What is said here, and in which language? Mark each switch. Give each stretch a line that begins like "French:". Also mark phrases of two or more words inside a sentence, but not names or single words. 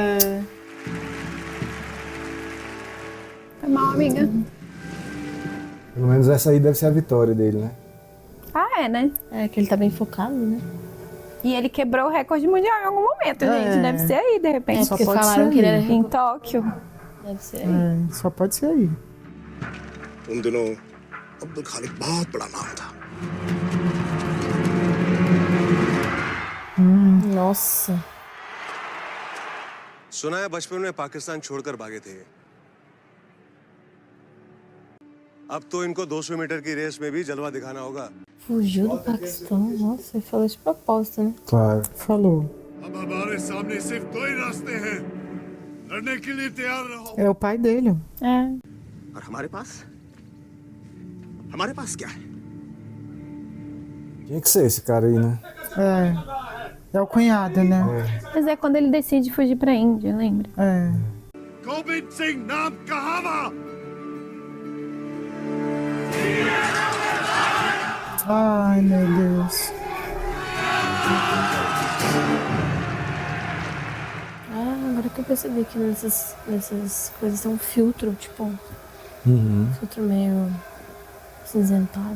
Portuguese: Foi mal, amiga. Pelo menos essa aí deve ser a vitória dele, né? Ah, é, né? É que ele tá bem focado, né? E ele quebrou o recorde mundial em algum momento, gente. Deve ser aí, de repente. Só Porque pode falaram ser que ele aí. era... Em Tóquio. Deve ser aí. Só pode ser aí.
Hindi: उन दिनों अब्दुल खालिक बहुत बड़ा नाम था।
Portuguese: Nossa.
Hindi: सुना है बचपन में पाकिस्तान छोड़कर भागे थे। अब तो इनको 200 मीटर की रेस में भी जलवा दिखाना होगा।
Portuguese: Fugiu do Paquistão. Nossa, ele falou de propósito, né? Claro. Falou.
Hindi: अब हमारे सामने सिर्फ 2 ही रास्ते हैं लड़ने के लिए तैयार रहो।
Portuguese: É o pai dele.
Hindi: और हमारे पास क्या है?
Portuguese: Tinha que ser esse cara aí, né? É o cunhado, né? Mas é quando ele decide fugir pra Índia, lembra?
Punjabi: गोविंद सिंह नाम कहावा।
Portuguese: Ai, meu Deus. Agora que eu percebi que nessas coisas tem um filtro, tipo... Filtro meio cinzentado.